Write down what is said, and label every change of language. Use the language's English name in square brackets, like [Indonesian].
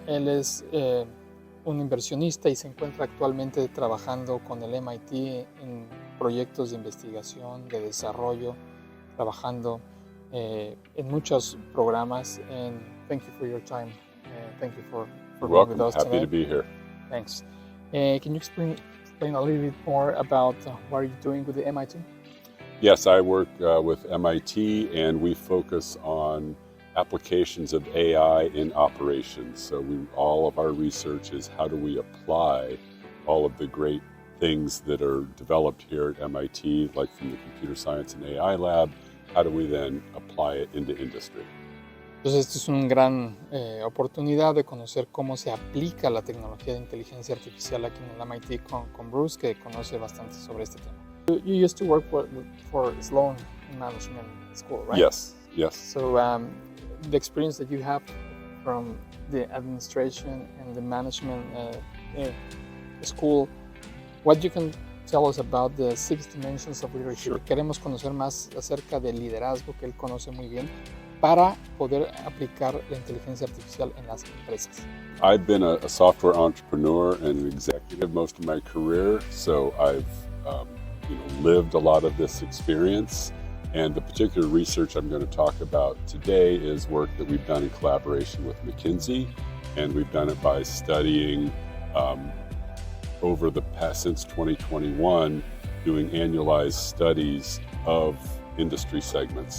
[Spanish] Él es un inversionista y se encuentra actualmente trabajando con el MIT en proyectos de investigación, de desarrollo, trabajando en muchos programas. [English] And thank you for your time. Thank you for being with us Happy today. to be here. Thanks. Can you explain a little bit more about what are you doing with the MIT? Yes, I work with MIT, and we focus on applications of AI in operations. So all of our research is how do we apply all of the great things that are developed here at MIT, like from the Computer Science and AI Lab, how do we then apply it into industry? [Spanish] Entonces, esto es una gran oportunidad de conocer cómo se aplica la tecnología de inteligencia artificial aquí en el MIT con Bruce, que conoce bastante sobre este tema. [English] You used to work for Sloan Management School, right? Yes, yes. So the experience that you have from the administration and the management school, what you can tell us about the 6 dimensions of leadership? Sure. [Spanish] Queremos conocer más acerca del liderazgo que él conoce muy bien para poder aplicar la inteligencia artificial en las empresas. [English] I've been a software entrepreneur and an executive most of my career, so I've lived a lot of this experience. And the particular research I'm going to talk about today is work that we've done in collaboration with McKinsey, and we've done it by studying over the past, since 2021, doing annualized studies of industry segments.